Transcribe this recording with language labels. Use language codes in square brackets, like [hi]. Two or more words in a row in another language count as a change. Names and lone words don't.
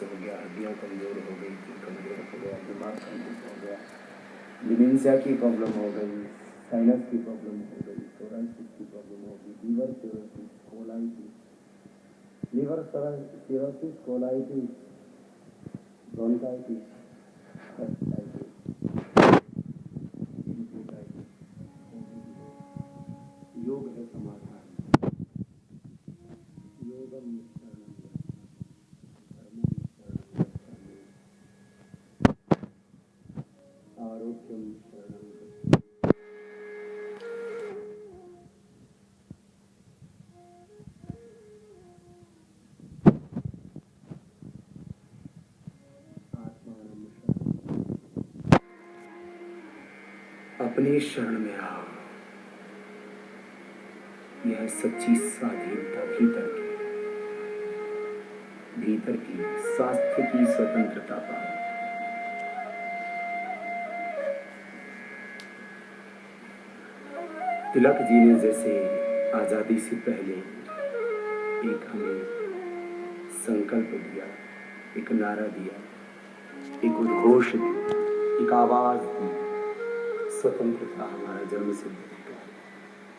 [hi] हो गया, हड्डियाँ कमजोर हो गई, दिल कमजोर हो गया, दिमाग कमजोर हो गया, डिमेंशिया की प्रॉब्लम हो गई, साइनस की प्रॉब्लम हो गई, सोराइटिस की प्रॉब्लम हो गई, लीवर सिरोसिस, कोलाइटिस, लिवर सिरोसिस, कोलाइटिस, ब्रोंकाइटिस, हेपेटाइटिस, योग है समाधान। [sa] योगम शरणम गच्छामि, आरोग्यम शरणम गच्छामि। आत्मानम शरणम। [hi] अपने शरण में आओ। यह सच्ची स्वाधीनता भीतर की स्वास्थ्य की स्वतंत्रता पाओ। तिलक जी ने जैसे आजादी से पहले एक हमें संकल्प दिया, एक नारा दिया, एक उद्घोष दिया, एक आवाज दी, स्वतंत्रता हमारा जन्म सिद्ध अधिकार है।